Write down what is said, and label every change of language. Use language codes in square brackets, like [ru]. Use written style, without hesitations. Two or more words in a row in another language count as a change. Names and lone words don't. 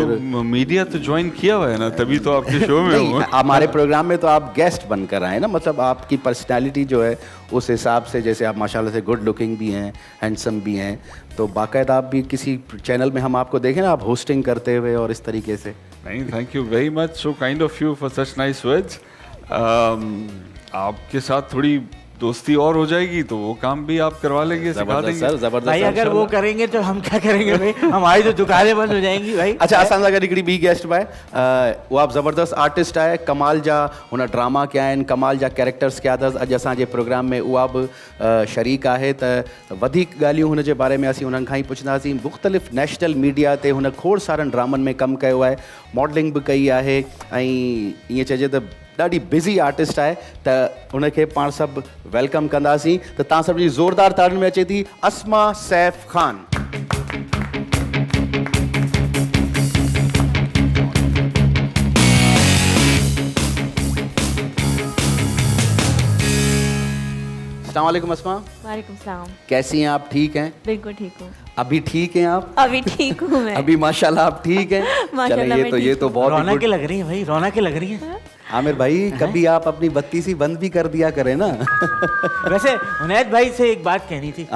[hi] तो मीडिया तो ज्वाइन किया हुआ है ना, तभी तो आपके शो में नहीं, हूँ। हमारे प्रोग्राम में तो आप गेस्ट बनकर आए ना, मतलब आपकी पर्सनालिटी जो है उस हिसाब से, जैसे आप माशाल्लाह से [en] good looking [hi] भी हैं, हैंडसम भी हैं, तो बाकायदा आप भी किसी चैनल में हम आपको देखें ना, आप होस्टिंग करते हुए और इस तरीके से। नहीं, [en] Thank you very much, so kind of you for such nice words. [hi] आपके साथ थोड़ी दोस्ती और हो जाएगी तो वो काम भी आप करवा लेंगे, सिखा जबरदस्त देंगे। सर, जबरदस्त भाई सर, अगर वो इंशाल्लाह। करेंगे तो हम क्या करेंगे भाई? हमारी तो दुकानें बंद हो जाएंगी भाई। अच्छा, [sd] असां सां गॾु हिकिड़ी ॿी गेस्ट बि आहे, उहा बि ज़बरदस्त आर्टिस्ट आहे, कमाल जा हुन ड्रामा कया आहिनि, कमाल जा कैरेक्टर्स कया अथसि। अॼु असांजे प्रोग्राम में उहा बि शरीक आहे, त वधीक ॻाल्हियूं हुन जे बारे में असीं हुननि खां ई पुछंदासीं। मुख़्तलिफ़ [en] national media [sd] ते हुन खोड़ सारनि ड्रामनि में कमु कयो आहे, मॉडलिंग बि कई आहे, ऐं ईअं चइजे त ॾाढी बिज़ी आर्टिस्ट आहे, त उनखे पाण सभु वेलकम कंदासीं। त तव्हां सभिनी ज़ोरदार ताड़ियुनि में अचे थी अस्मा सैफ ख़ान। [ar] السلام علیکم अस्मा। وعلیکم السلام. [hi] कैसी हैं आप? ठीक हैं? बिल्कुल ठीक हूँ। अभी ठीक हैं आप? अभी ठीक हूँ मैं। अभी माशाल्लाह आप ठीक हैं? माशाल्लाह चलें, मैं ये ठीक तो बहुत ही रौनकें good। लग रही है भाई, रौनकें लग रही है। आमिर भाई कभी आप अपनी बत्ती सी बंद भी कर दिया करें ना। वैसे हुनैद भाई से एक बात कहनी थी।